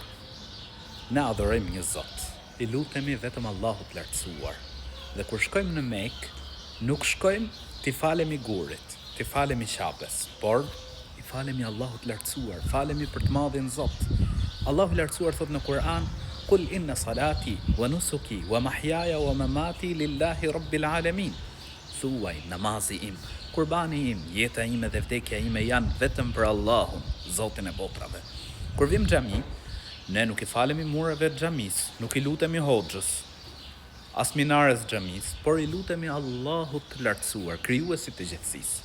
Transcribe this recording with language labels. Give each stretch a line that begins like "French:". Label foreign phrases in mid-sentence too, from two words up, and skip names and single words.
Albanian: Ne adhurojmë një Zot, i lutemi vetëm Allahut lartësuar. Dhe kur shkojmë në Mekë, nuk shkojmë t'i falemi gurit, t'i falemi Qabes, por i falemi Allahut lartësuar, falemi për të madhin Zot. Allahu lartësuar thot në Kur'an:
Arabic: "قل إن صلاتي ونسكي ومحياي ومماتي لله رب العالمين."
Albanian: Thuaj, namazi im, kurbani im, jeta ime dhe vdekja ime janë vetëm për Allahun, Zotin e botrave. Kur vim xhami, ne nuk i falemi mureve të xhamis, nuk i lutemi hoxhës, as minares xhamis, por i lutemi Allahut të lartësuar, krijuesit të gjithësisë.